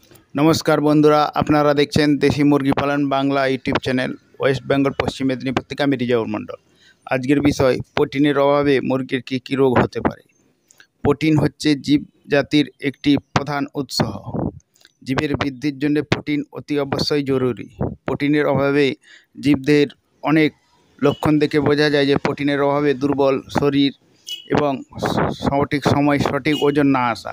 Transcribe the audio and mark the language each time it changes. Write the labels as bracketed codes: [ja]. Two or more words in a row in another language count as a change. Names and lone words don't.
[bn] নমস্কার বন্ধুরা আপনারা দেখছেন দেশী মুরগী পালন বাংলা [en] YouTube channel [bn] ওয়েস্ট বেঙ্গল পশ্চিম মেদিনীপুর থেকে আমি রিজাউর মণ্ডল। আজকের বিষয় প্রোটিনের অভাবে মুরগির কী কী রোগ হতে পারে। প্রোটিন হচ্ছে জীব জাতির একটি প্রধান উৎস। জীবের বৃদ্ধির জন্য প্রোটিন অতি অবশ্যই জরুরি। প্রোটিনের অভাবে জীবদের অনেক লক্ষণ দেখে বোঝা যায় যে প্রোটিনের অভাবে দুর্বল শরীর এবং সঠিক সময় সঠিক ওজন না আসা।